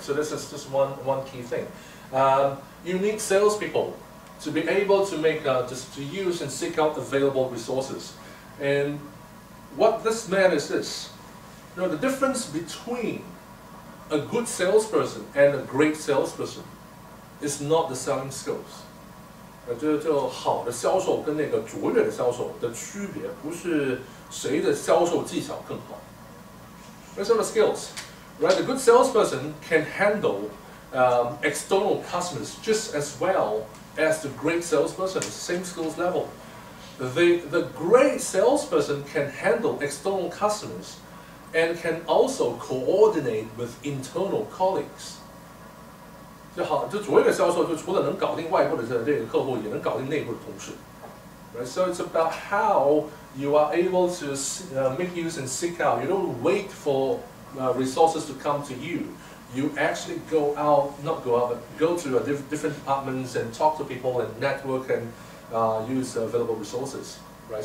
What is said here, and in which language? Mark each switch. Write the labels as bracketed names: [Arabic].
[English] So this is just one key thing. You need salespeople to be able to make just to use and seek out available resources. And what this meant is this. You know, the difference between a good salesperson and a great salesperson is not the selling skills. [Chinese] 就好的销售跟那个卓越的销售的区别，不是谁的销售技巧更好。 [English] That's not the skills, right? The good salesperson can handle external customers just as well as the great salesperson, same skills level. The great salesperson can handle external customers and can also coordinate with internal colleagues. [Chinese] 就好，就卓越的销售，就除了能搞定外部的这个客户，也能搞定内部的同事。 [English] Right? So it's about how you are able to make use and seek out. You don't wait for resources to come to you. You actually go out, not go out, but go to different departments and talk to people and network and use available resources. Right?